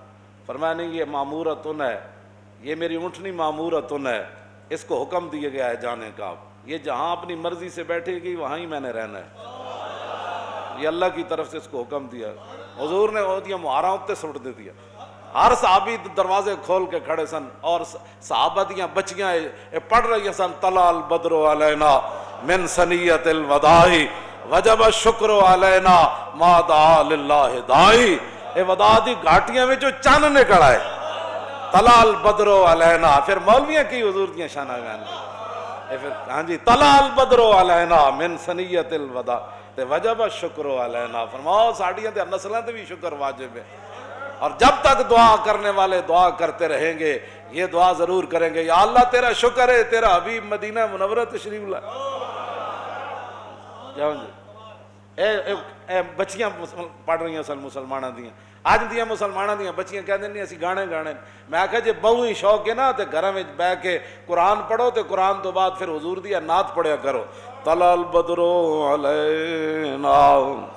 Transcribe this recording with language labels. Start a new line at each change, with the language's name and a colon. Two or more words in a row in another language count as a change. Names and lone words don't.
Urdu: فرمایا نہیں، یہ معمورتن ہے، یہ میری اونٹنی معمورتن ہے، اس کو حکم دیا گیا ہے جانے کا، یہ جہاں اپنی مرضی سے بیٹھے گی وہاں ہی میں نے رہنا ہے، یہ اللہ کی طرف سے اس کو حکم دیا۔
Punjabi: حضور نے وہ دیا مہاراں اتے سٹ دے دیا، ہر صحابی دروازے کھول کے کھڑے سن، اور صحابہ دیاں بچیاں پڑھ رہی سن،
Arabic: طلع البدر علینا من ثنیۃ الوداع وجب الشکر علینا ما دعا للہ داعی،
Punjabi: اے وداع دی گھاٹیاں میں جو چن نکل آئے،
Arabic: طلع البدر علینا،
Punjabi: پھر مولویاں کی حضور دیاں شانہ بیان پھر ہاں جی،
Arabic: طلع البدر علینا من ثنیۃ الوداع تے وجب الشکر علینا،
Punjabi: فرماؤ ساڈیاں تے نسلاں تے بھی شکر واجب ہے،
Urdu: اور جب تک دعا کرنے والے دعا کرتے رہیں گے، یہ دعا ضرور کریں گے، یا اللہ تیرا شکر ہے، تیرا حبیب مدینہ منورہ تشریف لائے۔
Punjabi: جاؤ جی، اے بچیاں پڑھ رہی ہیں سن مسلمانہ دیاں، آج دیاں مسلمانہ دیاں بچیاں کہہ دیں نہیں اسی گانے گانے، میں آکھا جے بہو ہی شوق ہے نا تے گھراں وچ بیٹھ کے قرآن پڑھو، تے قرآن تو بعد پھر حضور دی نعت پڑھیا کرو،
Arabic: طلع البدر علینا